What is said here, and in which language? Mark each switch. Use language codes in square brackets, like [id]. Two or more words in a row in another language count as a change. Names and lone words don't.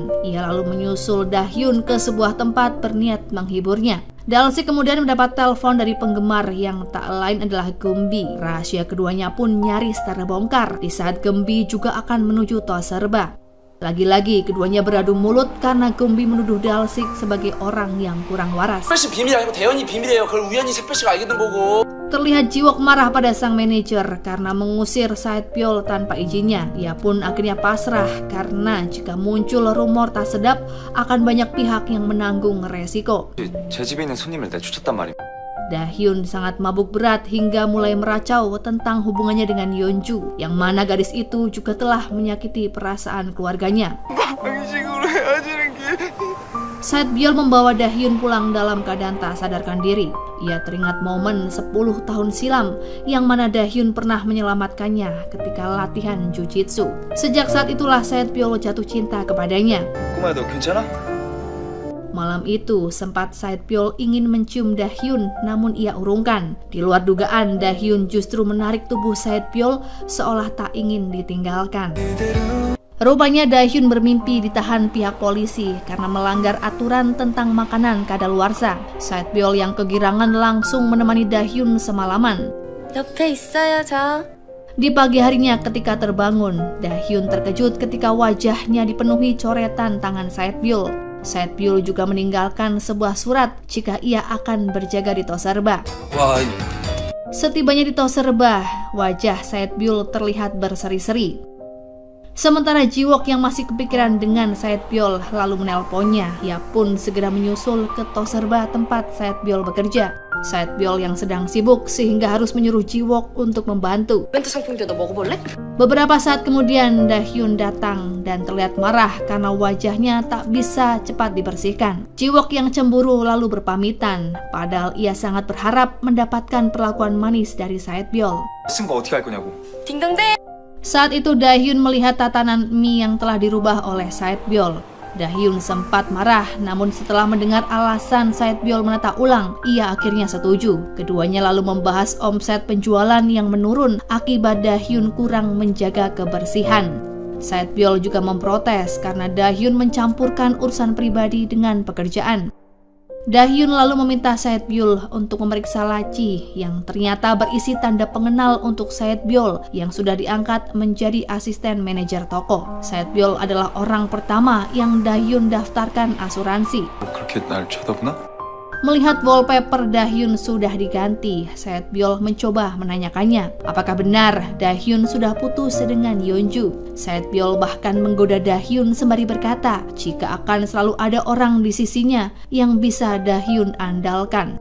[id] Ia lalu menyusul Dahyun ke sebuah tempat berniat menghiburnya. Dalsik kemudian mendapat telepon dari penggemar yang tak lain adalah Gumbi. Rahasia keduanya pun nyaris terbongkar di saat Gumbi juga akan menuju Toserba. Lagi-lagi keduanya beradu mulut karena Gumbi menuduh Dalsik sebagai orang yang kurang waras. [ko] 비밀 아니고 대현이 비밀이에요. 그걸 우연히 새별씨가 알게 된 거고. [id] Terlihat Jiwok marah pada sang manajer karena mengusir Saetbyol tanpa izinnya. Ia pun akhirnya pasrah karena jika muncul rumor tak sedap akan banyak pihak yang menanggung resiko. [ko] 제 집에 있는 손님을 내쫓았단 말입니다. [id] Dahyun sangat mabuk berat hingga mulai meracau tentang hubungannya dengan Yeonju, yang mana gadis itu juga telah menyakiti perasaan keluarganya. Saetbyol membawa Dahyun pulang dalam keadaan tak sadarkan diri. Ia teringat momen 10 tahun silam yang mana Dahyun pernah menyelamatkannya ketika latihan jujitsu. Sejak saat itulah Saetbyol jatuh cinta kepadanya. [ko] 꼬마야 너 괜찮아? [id] Malam itu sempat Saetbyol ingin mencium Dahyun, namun ia urungkan. Di luar dugaan, Dahyun justru menarik tubuh Saetbyol seolah tak ingin ditinggalkan. Rupanya Dahyun bermimpi ditahan pihak polisi karena melanggar aturan tentang makanan kadaluarsa. Saetbyol yang kegirangan langsung menemani Dahyun semalaman. [ko] 옆에 있어요, 저. [id] Di pagi harinya ketika terbangun, Dahyun terkejut ketika wajahnya dipenuhi coretan tangan Saetbyol. Saetbyol juga meninggalkan sebuah surat jika ia akan berjaga di Toserba. Setibanya di Toserba, wajah Saetbyol terlihat berseri-seri. Sementara Jiwok yang masih kepikiran dengan Saetbyol lalu menelponnya. Ia pun segera menyusul ke Toserba tempat Saetbyol bekerja. Saetbyol yang sedang sibuk sehingga harus menyuruh Jiwok untuk membantu. [ko] 멘트 상품인데 너 먹어볼래? [id] Beberapa saat kemudian Dahyun datang dan terlihat marah karena wajahnya tak bisa cepat dibersihkan. Jiwok yang cemburu lalu berpamitan, padahal ia sangat berharap mendapatkan perlakuan manis dari Saetbyol. [ko] 쓴 거 어떻게 할 거냐고. 딩동댕! [id] Saat itu Dahyun melihat tatanan mie yang telah dirubah oleh Saetbyol. Dahyun sempat marah, namun setelah mendengar alasan Saetbyol menata ulang, ia akhirnya setuju. Keduanya lalu membahas omset penjualan yang menurun akibat Dahyun kurang menjaga kebersihan. Saetbyol juga memprotes karena Dahyun mencampurkan urusan pribadi dengan pekerjaan. Dahyun lalu meminta Saetbyol untuk memeriksa laci yang ternyata berisi tanda pengenal untuk Saetbyol yang sudah diangkat menjadi asisten manajer toko. Saetbyol adalah orang pertama yang Dahyun daftarkan asuransi. [ko] 그렇게 날 쳐다보나? [id] Melihat wallpaper Dahyun sudah diganti, Saetbyol mencoba menanyakannya apakah benar Dahyun sudah putus dengan Yeonju. Saetbyol bahkan menggoda Dahyun sembari berkata jika akan selalu ada orang di sisinya yang bisa Dahyun andalkan.